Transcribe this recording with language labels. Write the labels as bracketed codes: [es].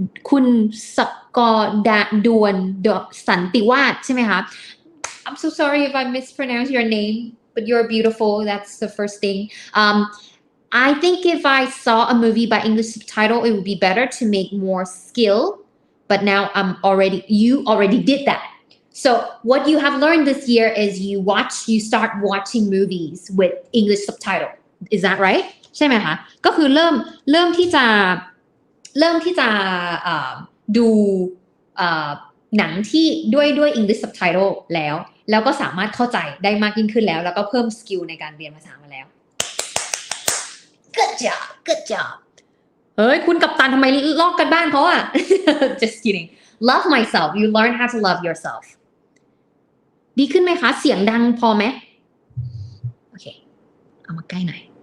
[th] คุณสกดาดวนสันติวาสใช่ไหมคะ [en] I'm so sorry if I mispronounce your name, but you're beautiful. That's the first thing. I think if I saw a movie by English subtitle, it would be better to make more skill but now you already did that. So what you have learned this year is you start watching movies with English subtitle. Is that right? [th] ใช่ไหมคะก็คือเริ่มที่จะดูหนังที่ด้วย English subtitle แล้วก็สามารถเข้าใจได้มากยิ่งขึ้นแล้วก็เพิ่มสกิลในการเรียนภาษามาแล้ว [en] Good job [th] เฮ้ยคุณกัปตันทำไมลอกกันบ้านเขาอ่ะ [en] Just kidding love myself you learn how to love yourself [th] ดีขึ้นไหมคะเสียงดังพอไหมโอเคเอามาใกล้หน่อย